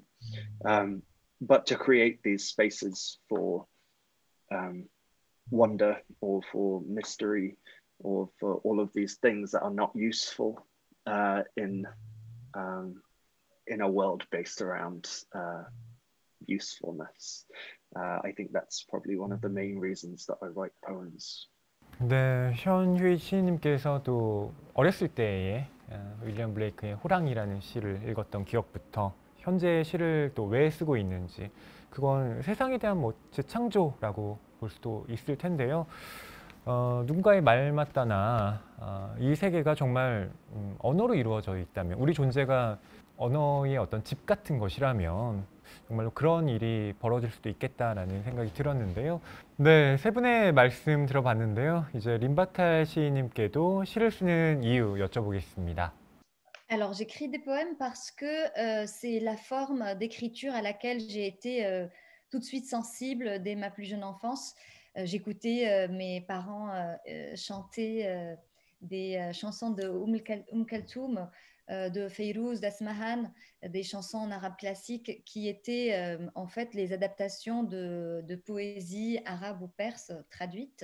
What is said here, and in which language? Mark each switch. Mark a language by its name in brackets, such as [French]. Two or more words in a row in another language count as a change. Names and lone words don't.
[English] But to create these spaces for wonder or for mystery or for all of these things that are not useful in a world based around usefulness. I think that's probably one of the main reasons that I write poems. [Korean] 네, 현휘 시인님께서도 어렸을 때에 윌리엄 블레이크의 호랑이라는 시를 읽었던 기억부터 현재 시를 또 왜 쓰고 있는지, 그건 세상에 대한 뭐 재창조라고 볼 수도 있을 텐데요. 누군가의 말 맞다나 이 세계가 정말 언어로 이루어져 있다면, 우리 존재가 언어의 어떤 집 같은 것이라면 정말로 그런 일이 벌어질 수도 있겠다라는 생각이 들었는데요. 네, 세 분의 말씀 들어봤는데요. 이제 림바탈 시인님께도 시를 쓰는 이유 여쭤보겠습니다. [French] Alors, j'écris des poèmes parce que c'est la forme d'écriture à laquelle j'ai été tout de suite sensible dès ma plus jeune enfance. J'écoutais mes parents chanter des chansons de Kalthoum, de Feyrouz, d'Asmahan, des chansons en arabe classique qui étaient en fait les adaptations de poésie arabe ou perse traduite.